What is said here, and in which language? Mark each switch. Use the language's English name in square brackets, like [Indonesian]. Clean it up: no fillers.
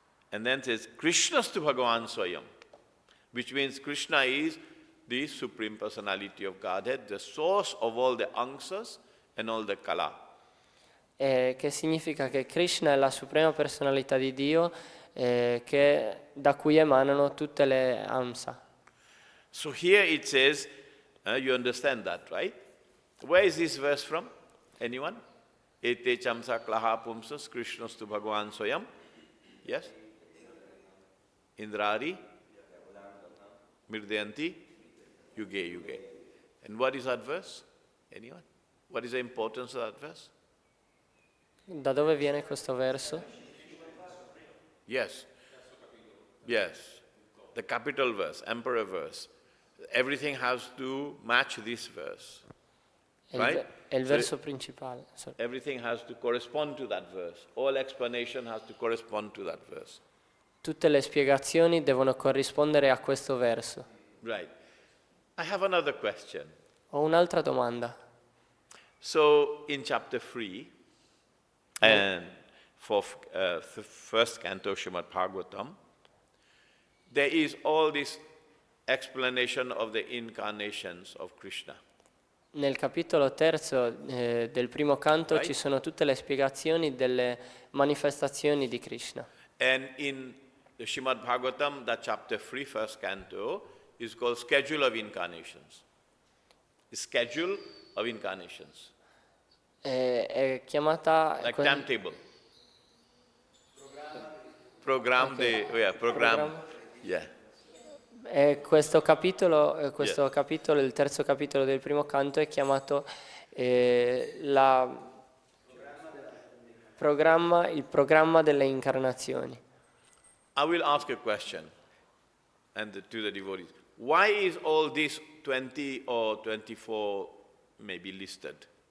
[English] And then says Krishnastu Bhagavan Swayam, which means Krishna is the Supreme Personality of Godhead, the source of all the angsas and all the kala. [Italian] Che significa che Krishna è la suprema personalità di Dio, da cui emanano tutte le amsa. [English] So here it says, you understand that, right? Where is this verse from? Anyone? Ete chamsa klaha pumsas Krishnastu Bhagavan Swayam. Yes? Indrari, Mirdayanti, Yuge. And what is that verse? Anyone? What is the importance of that verse? [Italian] Da dove viene questo verso? [English] Yes. Yes. The capital verse, emperor verse. Everything has to match this verse. Right? [Italian] È il verso principale. [English] Sorry. Everything has to correspond to that verse. All explanation has to correspond to that verse. [Italian] Tutte le spiegazioni devono corrispondere a questo verso. [English] Right. I have another question. [Italian] Ho un'altra domanda. [English] So in chapter 3, and for the first canto Srimad Bhagavatam, there is all this explanation of the incarnations of Krishna. [Italian] Nel capitolo terzo del primo canto ci sono tutte le spiegazioni delle manifestazioni di Krishna. [English] And in the Srimad Bhagavatam, that chapter 3, first canto, is called Schedule of Incarnations. The Schedule of Incarnations. [Italian] È chiamata... [English] Like timetable. Program, program. Yeah. [Italian] Questo capitolo, il terzo capitolo del primo canto è chiamato il programma delle incarnazioni. [English] I will ask a question to the devotees. Why is all this 20 or 24 maybe listed?